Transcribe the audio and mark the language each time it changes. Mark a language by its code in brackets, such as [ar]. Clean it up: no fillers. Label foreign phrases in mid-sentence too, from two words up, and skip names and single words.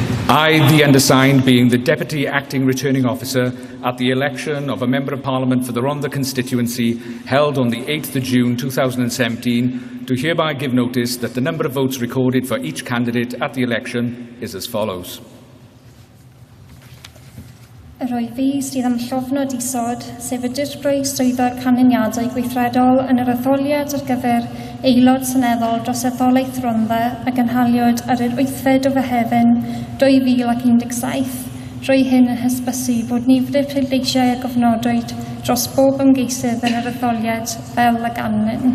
[en] I, the undersigned, being the Deputy Acting Returning Officer at the election of a Member of Parliament for the Rhondda constituency held on the 8th of June 2017, do hereby give notice that the number of votes recorded for each candidate at the election is as follows. [cy] Yr oedd fi sydd am llofnod isod, sef y dirprwy swyddog canlyniadau gweithredol yn yr etholiad ar gyfer aelod seneddol dros etholaeth Rhondda a gynhaliwyd ar yr 8fed o Fehefin 2017, drwy hyn yn hysbysu bod nifer y pleidleisiau a gofnodwyd dros bob ymgeisydd yn yr etholiad fel y ganlyn.